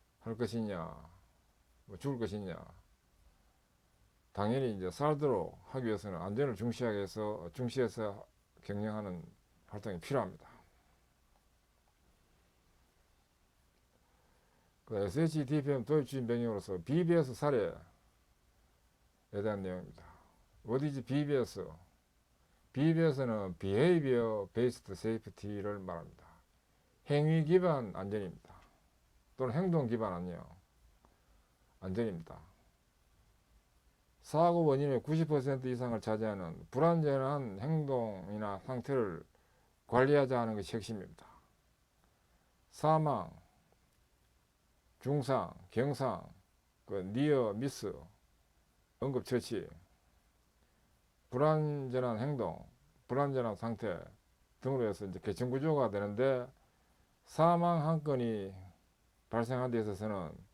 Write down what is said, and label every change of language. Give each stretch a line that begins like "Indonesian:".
Korean: 할 것이냐, 뭐 죽을 것이냐. 당연히 이제 살도록 하기 위해서는 안전을 중시해서 경영하는 활동이 필요합니다. 그 SHTPM 도입 추진 배경으로서 BBS 사례에 대한 내용입니다.
English: What is BBS?
Korean: BBS는 Behavior Based Safety를 말합니다. 행위 기반 안전입니다. 또는 행동 기반 안전입니다. 사고 원인의 90% 이상을 차지하는 불안전한 행동이나 상태를 관리하자 하는 것이 핵심입니다. 사망, 중상, 경상, 니어 미스, 응급처치, 불안전한 행동, 불안전한 상태 등으로 해서 이제 계층구조가 되는데, 사망 한 건이 발생한 데 있어서는